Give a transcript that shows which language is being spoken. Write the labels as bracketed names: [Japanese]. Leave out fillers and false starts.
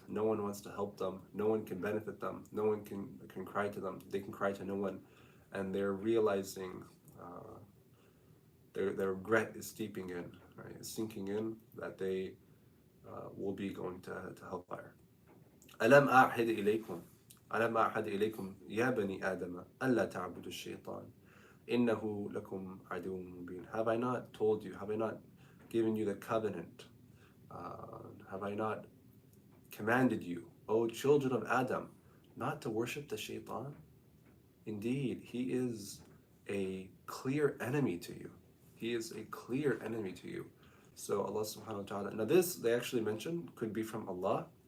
[English] No one wants to help them. No one can benefit them. No one can cry to them. They can cry to no one. And they're realizing their regret is steeping in, right? It's sinking in that they will be going to hellfire. [Arabic] ألم أعهد إليكم ألم أعهد إليكم يا بني آدم ألا تعبدوا الشيطان إنه لكم عدو مبين. [English] Have I not told you? Have I not given you the covenant? Have I not commanded you, O children of Adam, not to worship the shaitan? Indeed, he is a clear enemy to you. He is a clear enemy to you. So Allah subhanahu wa ta'ala, now this they actually mentioned could be from Allah.